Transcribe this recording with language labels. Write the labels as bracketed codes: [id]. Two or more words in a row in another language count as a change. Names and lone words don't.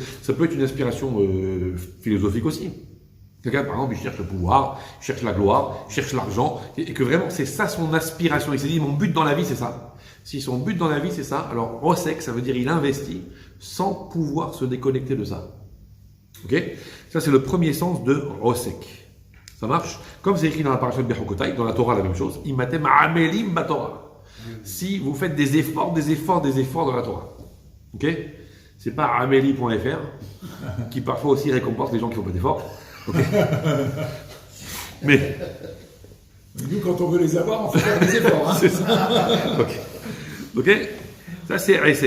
[fr] Ça peut être une aspiration philosophique aussi. Quelqu'un, par exemple, il cherche le pouvoir, il cherche la gloire, il cherche l'argent, et que vraiment, c'est ça son aspiration. Il s'est dit, mon but dans la vie, c'est ça. Si son but dans la vie, c'est ça, alors Rosek, ça veut dire il investit sans pouvoir se déconnecter de ça. Ok? Ça, c'est le premier sens de Rosek. Ça marche? Comme c'est écrit dans la parasha de Bechokotai, dans la Torah, la même chose. [he] אם אתם עמלים בתורה. [fr] Si vous faites des efforts dans la Torah. Ok? C'est pas ameli.fr, qui parfois aussi récompense les gens qui font pas d'efforts. Ok? Mais. Nous, quand on veut les avoir, on fait des efforts. Hein. C'est ça. Ok? Ça, c'est Resek.